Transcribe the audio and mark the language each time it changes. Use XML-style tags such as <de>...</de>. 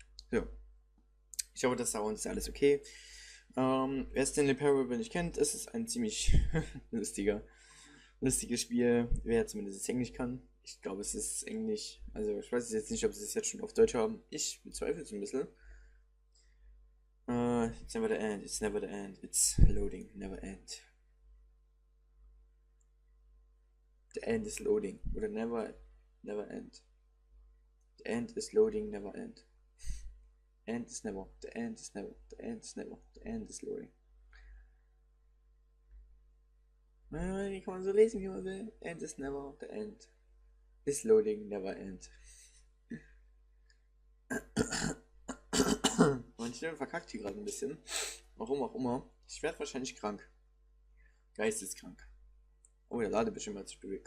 <de>So. Ich hoffe, das Sound ist alles okay. Wer Stanley Parable nicht kennt, es ist ein ziemlich lustiges Spiel, wer zumindest es Englisch kann. Ich glaube, es ist Englisch. Also ich weiß jetzt nicht, ob sie es jetzt schon auf Deutsch haben. Ich bezweifle es ein bisschen.</de> <en>It's never the end, it's never the end, it's loading, never end. The end is loading, oder never end. The end is loading, never end. End is never, the end is never, the end is never, the end is loading.</en> <de>Die kann man so lesen, wie man will.</de> <en>End is never, the end is loading, never end.</en> <de>Meine Stimme verkackt hier gerade ein bisschen. Warum auch immer. Ich werde wahrscheinlich krank. Geisteskrank. Oh, der Ladebildschirm hat sich bewegt.</de>